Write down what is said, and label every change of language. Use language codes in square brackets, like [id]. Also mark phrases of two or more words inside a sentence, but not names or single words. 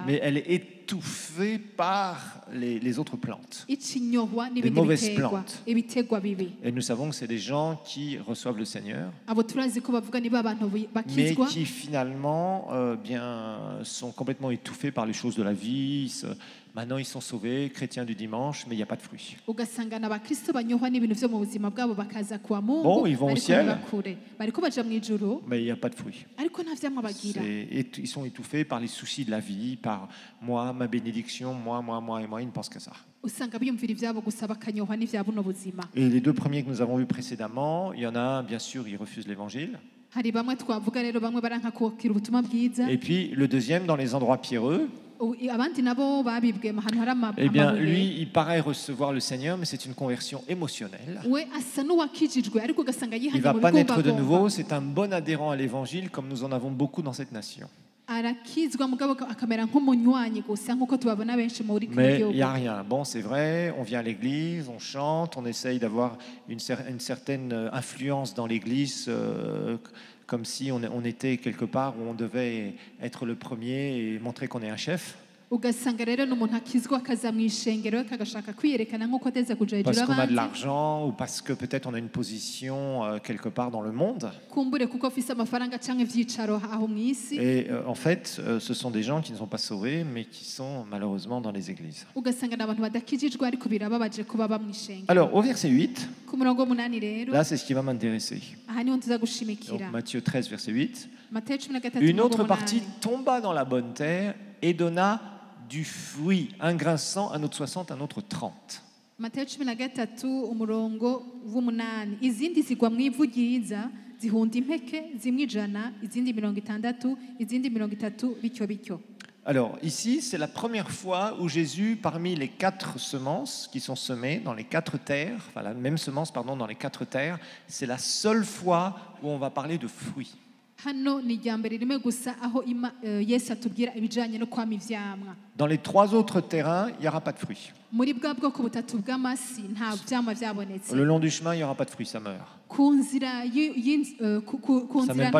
[fr] mais elle est étouffée par les autres plantes. [rn] icinyohwa n'ibindi [fr] mauvaises [rn] bitegwa [fr] plantes. [rn] ibitegwa bibi [fr] Et nous savons que c'est des gens qui reçoivent le Seigneur, [rn] abo turazi ko bavuga niba abantu [fr] mais [rn] bakizwa [fr] qui finalement sont complètement étouffés par les choses de la vie. Maintenant, ils sont sauvés, chrétiens du dimanche, mais il n'y a pas de fruits. [rn] ugasanga n'abakristo banyohwa n'ibintu vyo mu buzima bwabo bakaza kuwa mungu [fr] Bon, ils vont au [rn] bariko [fr] ciel. [rn] ntibakure bariko baja mu ijuru [fr] Mais il n'y a pas de fruits. [rn] ariko nta vyamwa bagira [fr] Ils sont étouffés par les soucis de la vie, par moi, ma bénédiction, moi, et moi. Ils ne pensent qu'à ça. [rn] usanga biyumvira ivyabo gusa bakanyohwa n'ivya buno buzima [fr] Et les deux premiers que nous avons vus précédemment, il y en a un, bien sûr, il refuse l'évangile. [rn] hari bamwe twavuga rero bamwe baranka kwakira ubutumwa bwiza [fr] Et puis le deuxième, dans les endroits pierreux, [rn] abandi nabo babibwe ahantu hari [fr] eh bien, [rn] amabuye [fr] lui, il paraît recevoir le Seigneur, mais c'est une conversion émotionnelle. [rn] we asa n'uwakijijwe ariko ugasanga [fr] Il ne [rn] yihanye [fr] va [rn] mu [fr] pas naître de nouveau, [rn] bigomba [fr] c'est un bon adhérent à l'évangile, comme nous en avons beaucoup dans cette nation. [rn] arakizwa mugabo akamera nk'umunywanyi gusa nk'uko tubabona benshi muri kino [fr] Mais il [rn] gihugu [fr] n'y a rien. Bon, c'est vrai, on vient à l'église, on chante, on essaye d'avoir une certaine influence dans l'église, comme si on était quelque part où on devait être le premier et montrer qu'on est un chef. [rn] ugasanga rero n'umuntu akizwa akaza mu ishengero kagashaka kwiyerekana nk'uko ateza kuja hejuru [fr] Parce qu'on a de [rn] y'abandi [fr] l'argent ou parce que peut-être on a une position quelque part dans le monde. [rn] kumbure kuko afise amafaranga canke ivyicaro aho mu isi [fr] Et en fait, ce sont des gens qui ne sont pas sauvés, mais qui sont malheureusement dans les églises. [rn] ugasanga n'abantu badakijijwe ariko birababaje kuba baba mu ishengero [fr] Alors, au verset 8, [rn] ku murongo w'umunani rero [fr] là, c'est ce qui va m'intéresser. [rn] aha niho tuza [fr] Donc, [rn] gushimikira [fr] Matthieu 13, verset 8. [rn] Matayo 13 [fr] Une [rn] umurongo [fr] autre partie [rn] w'umunani. [fr] tomba dans la bonne terre et donna du fruit, un grain 100, un autre 60, un autre 30. [rn] Matayo 13 umurongo w'umunani izindi zigwa mu ivu ryiza zihunda impeke zimwe 100 izindi 60 izindi 30 bityo bityo. [fr] Alors, ici, c'est la première fois où Jésus, parmi les 4 semences qui sont semées dans les 4 terres, enfin la même semence, pardon, dans les 4 terres, c'est la seule fois où on va parler de fruits. [rn] Hano ni ijambo rimwe gusa aho Yesu atubwira ibijanye no kwama ivyamwa. [fr] Dans les 3 autres terrains, il n'y aura pas de fruits. [rn] Muri bwa bwoko butatu bw'amasi nta vyamwa vyabonetse. [fr] Le long du chemin, il n'y aura pas de fruits, ça meurt. [rn] Ku nzira ku [fr] Ça n'a [rn] nzira [fr] même pas le